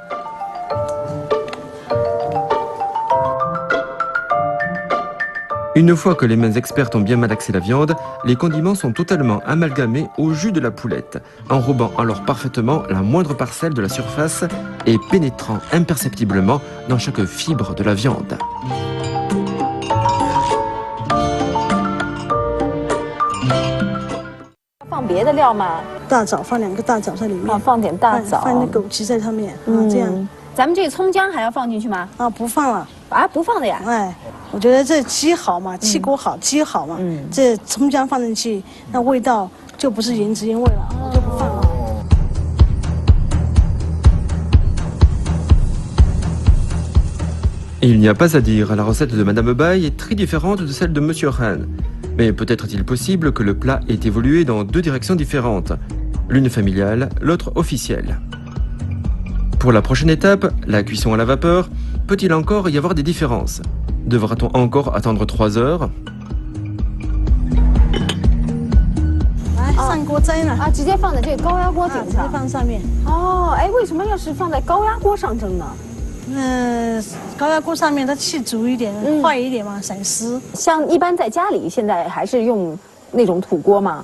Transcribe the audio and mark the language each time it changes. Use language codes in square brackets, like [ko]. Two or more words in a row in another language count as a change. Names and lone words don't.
[fr] Une fois que les mains expertes ont bien malaxé la viande, les condiments sont totalement amalgamés au jus de la poulette, enrobant alors parfaitement la moindre parcelle de la surface et pénétrant imperceptiblement dans chaque fibre de la viande. [zh] 放别的料吗？大枣放2个大枣在里面，放点大枣，放点枸杞在上面，这样。咱们这个葱姜还要放进去吗？不放了。啊，不放的呀？我觉得这鸡好嘛，气锅好，鸡好嘛，这葱姜放进去，那味道就不是原汁原味了，我就不放了。 [fr] Il n'y a pas à dire, la recette de Madame Bai est très différente de celle de Monsieur Han. Mais peut-être est-il possible que le plat ait évolué dans deux directions différentes, l'une familiale, l'autre officielle. Pour la prochaine étape, la cuisson à la vapeur, peut-il encore y avoir des différences? Devra-t-on encore attendre 3 heures? [zh] 来，上锅蒸了直接放在这个高压锅顶上，直接放上面。为什么要是放在高压锅上蒸呢？高压锅上面它气足一点，快一点嘛，省湿。像一般在家里，现在还是用那种土锅吗？